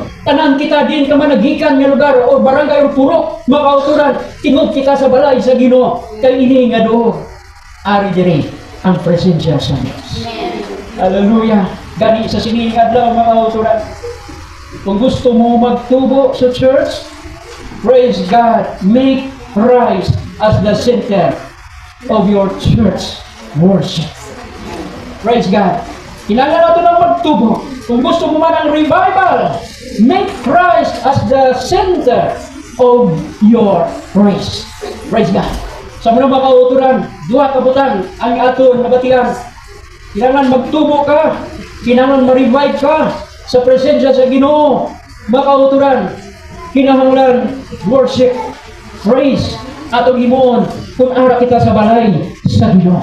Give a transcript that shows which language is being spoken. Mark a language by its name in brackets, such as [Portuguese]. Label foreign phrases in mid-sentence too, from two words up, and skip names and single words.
[Hiligaynon] Tanan kita din ka managikan nga lugar o barangay o purok makauturan. Tingog kita sa balay sa Ginoo. Kay ini nga do ari diri ang presensya sa Dios. Hallelujah. Gani sa sining adlaw mga kauturan. Kung gusto mo magtubo sa church, [English] praise God, make Christ as the center of your church worship. Praise God. [Hiligaynon] Kailangan natin ang magtubo. Kung gusto mo man ang revival, [English] make Christ as the center of your praise. Praise God. [Hiligaynon] Sa mga kauturan, duha ka butang ang aton nabatian. Kailangan magtubo ka. Kailangan ma-revive ka sa presensya sa Ginoo. Mga kauturan, kinahanglan worship, praise, atong himuon kung ara kita sa balay sa Ginoo.